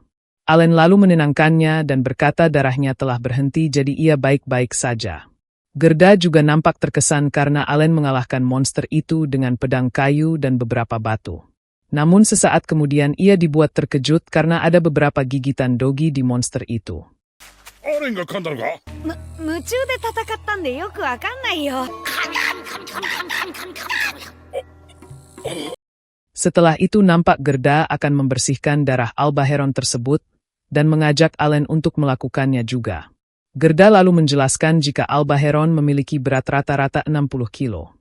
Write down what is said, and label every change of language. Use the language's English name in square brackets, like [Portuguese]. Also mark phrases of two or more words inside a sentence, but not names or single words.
[Indonesian] Allen lalu menenangkannya dan berkata darahnya telah berhenti jadi ia baik-baik saja. Gerda juga nampak terkesan karena Allen mengalahkan monster itu dengan pedang kayu dan beberapa batu. Namun sesaat kemudian ia dibuat terkejut karena ada beberapa gigitan dogi di monster itu. [Japanese] 夢中で戦ったんでよくわかんないよ。 [Indonesian] Setelah itu nampak Gerda akan membersihkan darah Albaheron tersebut dan mengajak Allen untuk melakukannya juga. Gerda lalu menjelaskan jika Albaheron memiliki berat rata-rata 60 kilo.